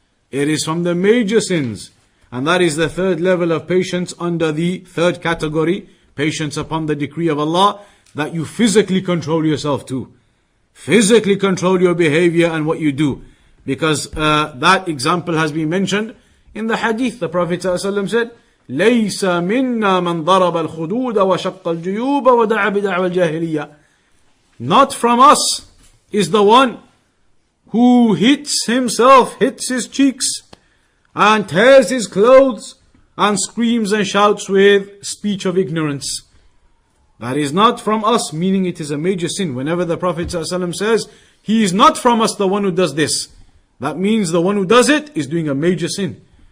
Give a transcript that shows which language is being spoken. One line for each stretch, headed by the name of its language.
English: It is from the major sins. And that is the third level of patience under the third category. Patience upon the decree of Allah. That you physically control yourself too. Physically control your behavior and what you do. Because that example has been mentioned in the hadith. The Prophet ﷺ said,
Arabic: لَيْسَ مِنَّا مَنْ ضَرَبَ الْخُدُودَ وَشَقَّ الْجُيُوبَ وَدَعَ بِدَعْوَ الْجَاهِلِيَّةِ.
English: Not from us is the one who hits himself, hits his cheeks, and tears his clothes, and screams and shouts with speech of ignorance. That is not from us, meaning it is a major sin. Whenever the Prophet ﷺ says, he is not from us the one who does this, that means the one who does it is doing a major sin.